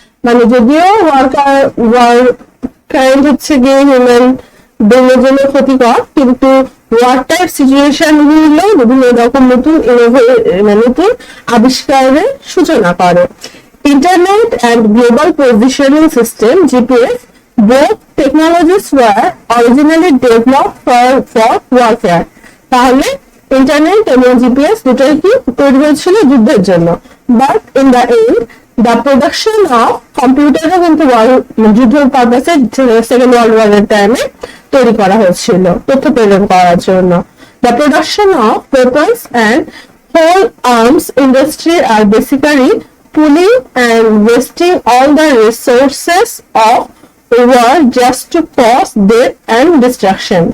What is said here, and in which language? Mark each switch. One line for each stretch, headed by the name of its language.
Bangla: মানে যদিও ওয়ার হচ্ছে গিয়ে হিউম্যান ব্রেনের জন্য ক্ষতিকর, কিন্তু ওয়ার টাইপ সিচুয়েশন গুলো বিভিন্ন রকম নতুন আবিষ্কারের সূচনা করে।
English: Internet and Global Positioning System, GPS, both technologies were originally developed for warfare.
Bangla: তাহলে ইন্টারনেট এবং জিপিএস দুটোই কি তৈরি হয়েছিল যুদ্ধের জন্য,
English: but in the end the production of কম্পিউটারও
Bangla: কিন্তু যুদ্ধের পারপাসে সেকেন্ড ওয়ার্ল্ড ওয়ারের টাইমে তৈরি করা হয়েছিল তথ্য প্রেরণ করার জন্য।
English: The production of weapons and whole arms industry are basically pulling and wasting all the resources of war just to cause death and destruction.